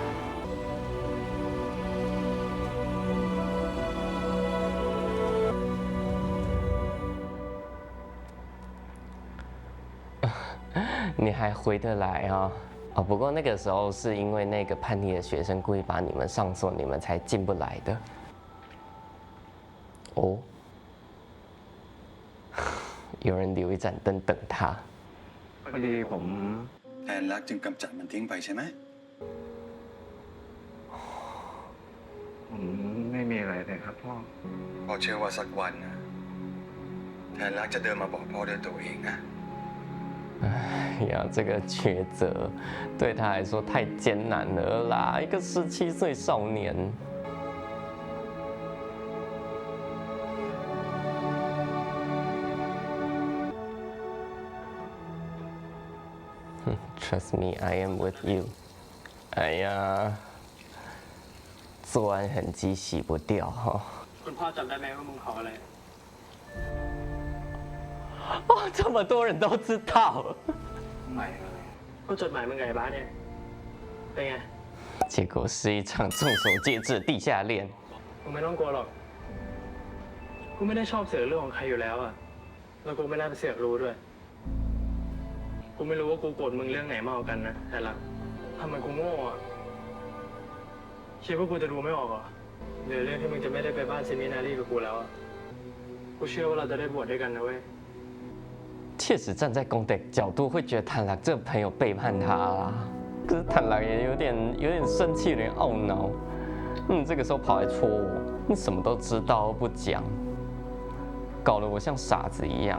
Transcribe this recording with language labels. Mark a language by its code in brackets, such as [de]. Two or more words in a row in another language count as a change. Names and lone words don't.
[zh] 你还回得来啊？哦，不过那个时候是因为那个叛逆的学生故意把你们上锁，你们才进不来的。哦。有人留一盏灯等他。 [th] พอดีผมแทนรักจึงกำจัดมันทิ้งไปใช่ไหมผมไม่มีอะไรเลยครับพ่อพ่อเชื่อว่าสักวันนะแทนรักจะเดินมาบอกพ่อด้วยตัวเองนะ [zh] 哎呀，这个抉择对他来说太艰难了啦！一个17岁少年。 [en] Trust me, I am with you。 [zh] 哎呀，作案痕迹洗不掉哈。 [th] คุณพ่อจำได้ไหมว่ามึงขออะไร [zh] 哦，这么多人都知道。 [th] ก็จดหมายมึงไงบ้านเนี่ยเป็นไง [zh] 结果是一场众所皆知的地下恋。 [th] มึงไม่ต้องกลัวหรอกกูไม่ได้ชอบเสือกเรื่องของใครอยู่แล้วอะแล้วกูไม่ได้ไปเสือกรู้ด้วยกูไม่รู้ว่ากูโกรธมึงเรื่องไหนมากกว่ากันนะแต่ละทำไมกูโง่อะคิดว่ากูจะดูไม่ออกเหรอหรือเรื่องที่มึงจะไม่ได้ไปบ้านเซมินารีกับกูแล้วอะกูเชื่อว่าเราจะได้บวชด้วยกันนะเว้ย [zh] 确实站在公的角度会觉得坦郎这个朋友背叛他啦，可是坦郎也有点生气，有点懊恼。这个时候跑来戳我，你什么都知道不讲，搞得我像傻子一样。